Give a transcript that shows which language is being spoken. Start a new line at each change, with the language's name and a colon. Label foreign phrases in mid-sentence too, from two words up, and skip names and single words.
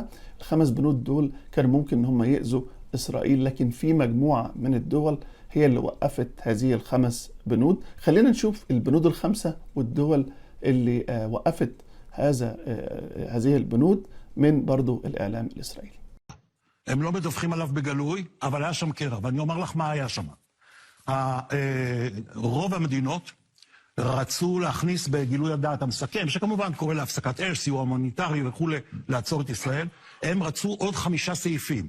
Arabic: ال5 بنود دول كان ممكن ان هم يأذوا إسرائيل، لكن في مجموعة من الدول هي اللي وقفت هذه ال5 بنود. خلينا نشوف البنود ال5 والدول اللي وقفت هذه البنود من برضو الإعلام الإسرائيلي.
Hebrew: הם לא מדווחים עליו בגלוי, אבל היה שם קרע, ואני אומר לך מה היה שם. רוב המדינות רצו להכניס בגילוי הדעת המסכם, שכמובן קורא להפסקת אש, סיוע הומניטרי וכו', לעצור את ישראל. הם רצו עוד 5 סעיפים.